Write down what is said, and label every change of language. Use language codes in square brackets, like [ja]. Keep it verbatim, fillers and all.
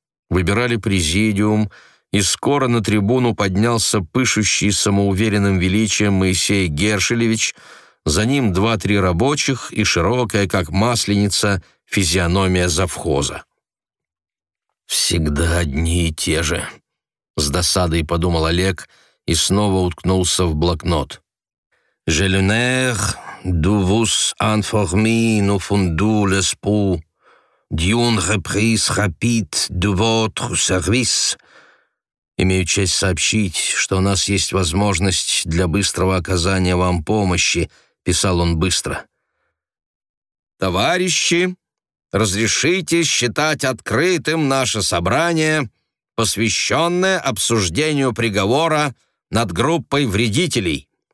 [ru] Выбирали президиум, и скоро на трибуну поднялся пышущий самоуверенным величием Моисей Гершелевич, за ним два-три рабочих и широкая, как масленица, физиономия завхоза. «Всегда одни и те же», — с досадой подумал Олег и снова уткнулся в блокнот. [fr] «Je l'honneur de vous informer nous fondons l'espoir d'une reprise rapide de votre service». [ru] Имею честь сообщить, что у нас есть возможность для быстрого оказания вам помощи, писал он быстро. «Товарищи, разрешите считать открытым наше собрание, посвященное обсуждению приговора над группой вредителей».